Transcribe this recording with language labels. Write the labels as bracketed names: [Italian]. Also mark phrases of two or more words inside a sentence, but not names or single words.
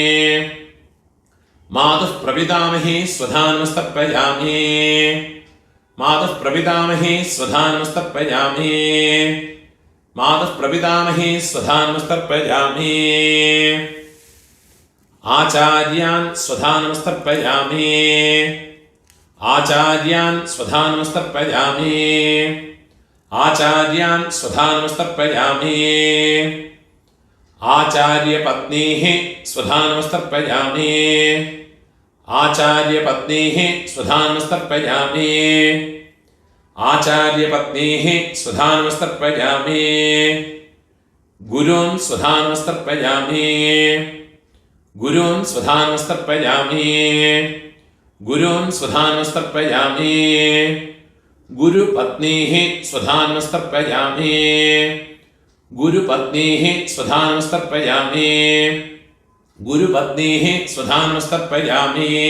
[Sanskrit] മാതുഃ പ്രപിതാമഹി സ്വധാനമസ്തർപ്പയാമി മാതുഃ പ്രപിതാമഹി സ്വധാനമസ്തർപ്പയാമി മാതുഃ പ്രപിതാമഹി സ്വധാനമസ്തർപ്പയാമി ആചാര്യാൻ സ്വധാനമസ്തർപ്പയാമി ആചാര്യാൻ സ്വധാനമസ്തർപ്പയാമി ആചാര്യാൻ സ്വധാനമസ്തർപ്പയാമി ആചാര്യപത്നീഃ സ്വധാനമസ്തർപ്പയാമി आचार्यपत्नीः स्वधानमस्तर्पयामि आचार्यपत्नीः स्वधानमस्तर्पयामि गुरून् स्वधानमस्तर्पयामि गुरून् स्वधानमस्तर्पयामि गुरून् स्वधानमस्तर्पयामि गुरुपत्नीः स्वधानमस्तर्पयामि गुरुपत्नीः स्वधानमस्तर्पयामि गुरुपत्नीः स्वधानमस्तर्पयामि